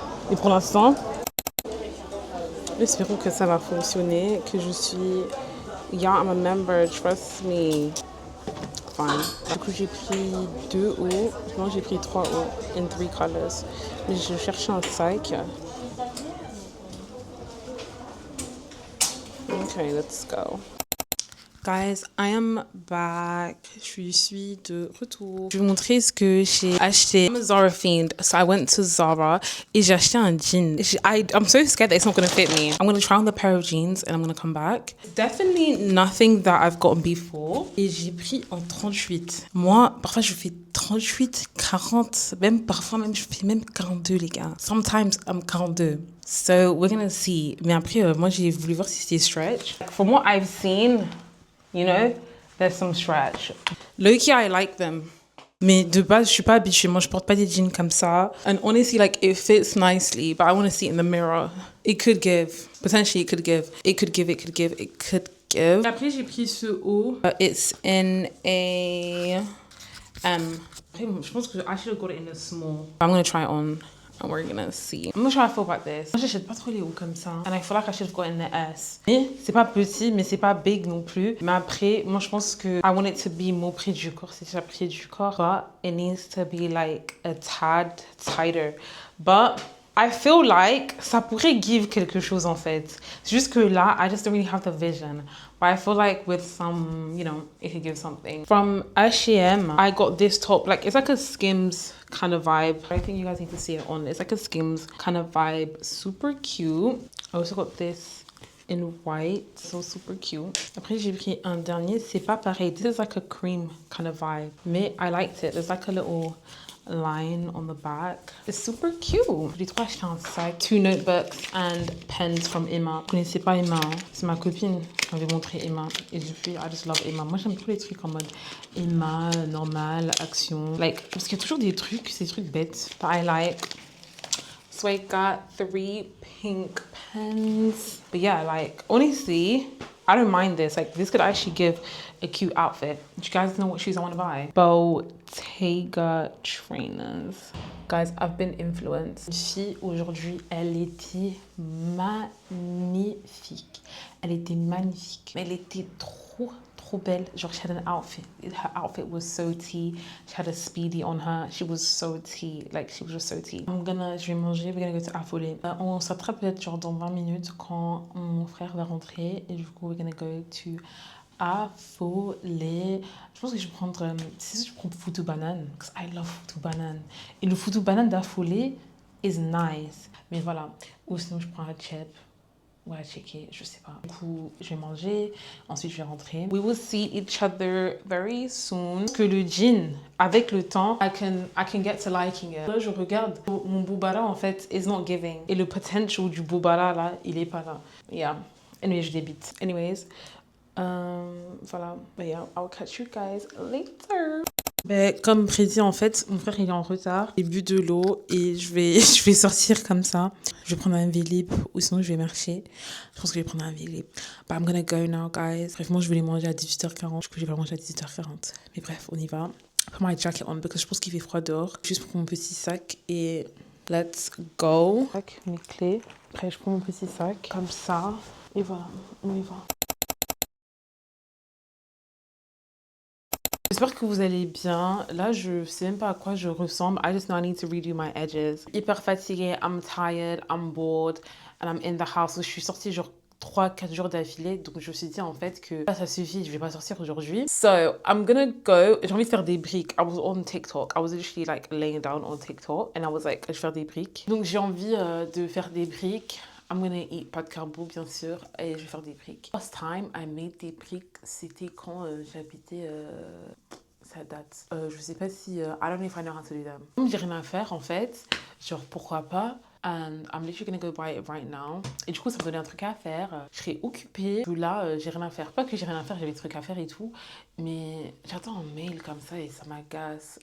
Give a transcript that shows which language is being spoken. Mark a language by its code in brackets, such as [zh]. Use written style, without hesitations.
[fr] Et pour l'instant, espérons que ça va fonctionner, que je suis... [en] Yeah, I'm a member, trust me. [fr] Fine. Du coup, j'ai pris 2 hauts. Non, j'ai pris 3 hauts [en] in 3 colors. [fr] Mais je cherchais un sac. [en] Okay, let's go. Guys, I am back. [fr] Je suis de retour. Je vais vous montrer ce que j'ai acheté. [en] I'm a Zara fiend, so I went to Zara [fr] et j'ai acheté un jean. [en] I'm so scared that it's not going to fit me. I'm going to try on the pair of jeans and I'm going to come back. Definitely nothing that I've gotten before. [fr] Et j'ai pris en 38. Moi, parfois je fais 38, 40, parfois je fais même 42 les gars. [en] Sometimes I'm 42. So we're going to see. [fr] Mais après, moi j'ai voulu voir si c'était stretch. [en] From what I've seen, you know, there's some stretch. Low-key, I like them. [fr] Mais de base, je suis pas habituée. Moi, je porte pas des jeans comme ça. [en] And honestly, like, it fits nicely, but I want to see it in the mirror. It could give. Potentially, it could give. It could give. [fr] Après, j'ai pris ce haut. [en] It's in a M. [fr] Je pense que [en] I should have got it in a small. I'm gonna try it on and we're gonna see. I'm not sure how I feel about this. [fr] Moi, j'achète pas trop les hauts comme ça. [en] And I feel like I should have gotten the S. [fr] Mais c'est pas petit, mais c'est pas big non plus. Mais après, moi, je pense que [en] I want it to be more [fr] près du corps. C'est déjà près du corps. [en] But it needs to be like a tad tighter. But I feel like [fr] ça pourrait give quelque chose en fait. [en] C'est juste que là, I just don't really have the vision. But I feel like with some, you know, it could give something. From H&M, I got this top. Like, it's like a Skims kind of vibe. I think you guys need to see it on. It's like a Skims kind of vibe. Super cute. I also got this in white. So super cute. [fr] Après, j'ai pris un dernier. C'est pas pareil. [en] This is like a cream kind of vibe. [fr] Mais [en] I liked it. There's like a little line on the back. It's super cute. [fr] J'ai trop acheté un sac, [en] 2 notebooks and pens from [fr] Emma. Vous connaissez pas Emma, hein? C'est ma copine qui m'avait montré Emma. Et depuis, [en] I just love Emma. [fr] Moi, j'aime trop les trucs en mode Emma, normal, action. Like, parce qu'il y a toujours des trucs, ces trucs bêtes. [en] That I like. So I got 3 pink pens. But yeah, like, honestly, I don't mind this. Like, this could actually give a cute outfit. Do you guys know what shoes I want to buy? Bottega trainers. Guys, I've been influenced. [fr] Une fille, aujourd'hui, elle était magnifique. Elle était magnifique. Mais elle était trop belle. [en] Genre, she had an outfit. Her outfit was so tea. She had a speedy on her. She was so tea. Like, she was just so tea. [fr] Je vais manger. [en] We're gonna go to Affolé. [fr] On s'attrape peut-être genre dans 20 minutes quand mon frère va rentrer. Et du coup, [en] we're gonna go to Affolé. [fr] Je pense que je vais prendre... si je prends foutou banane. [en] Because I love foutou banane. [fr] Et le foutou banane d'Affolé is nice. Mais voilà. Ou sinon, je prends un chip. Ouais, checker, je sais pas. Du coup, je vais manger, ensuite je vais rentrer. [en] We will see each other very soon. [fr] Parce que le jean, avec le temps, [en] I can get to liking it. [fr] Là, je regarde, mon boubara en fait is not giving. Et le potential du boubara là, il est pas là. [en] Yeah. Anyway, [fr] je débite. Anyways, voilà. [en] But yeah, I'll catch you guys later. [fr] Ben, comme prédit, en fait, mon frère il est en retard. J'ai bu de l'eau et je vais sortir comme ça. Je vais prendre un Vélib ou sinon je vais marcher. Je pense que je vais prendre un Vélib. [en] But I'm gonna go now, guys. [fr] Bref, moi je voulais manger à 18h40. Du coup, je vais manger à 18h40. Mais bref, on y va. [en] Put my jacket on [fr] parce que je pense qu'il fait froid dehors. Juste pour mon petit sac et let's go. Mes clés. Après, je prends mon petit sac comme ça. Et voilà, on y va. J'espère que vous allez bien. Là, je sais même pas à quoi je ressemble. [en] I just know I need to redo my edges. [fr] Hyper fatiguée, [en] I'm tired, I'm bored, and I'm in the house. [fr] Je suis sortie genre 3-4 jours d'affilée, donc je me suis dit en fait que ça suffit, je vais pas sortir aujourd'hui. [en] So, I'm gonna go. [fr] J'ai envie de faire des briques. [en] I was on TikTok. I was literally like laying down on TikTok, and I was like, [fr] je vais faire des briques. Donc j'ai envie de faire des briques. [en] I'm gonna eat [fr] pas de carbo, bien sûr, et je vais faire des briques. [en] Last time I made [fr] des briques, c'était quand j'habitais... ça date. Je sais pas si... [en] I don't know if I know how to do them. [fr] Comme j'ai rien à faire, en fait, genre, pourquoi pas? [en] And I'm literally gonna go buy it right now. [fr] Et du coup, ça me donnait un truc à faire. Je serai occupée. Là, j'ai rien à faire. Pas que j'ai rien à faire, j'ai des trucs à faire et tout. Mais j'attends un mail comme ça et ça m'agace.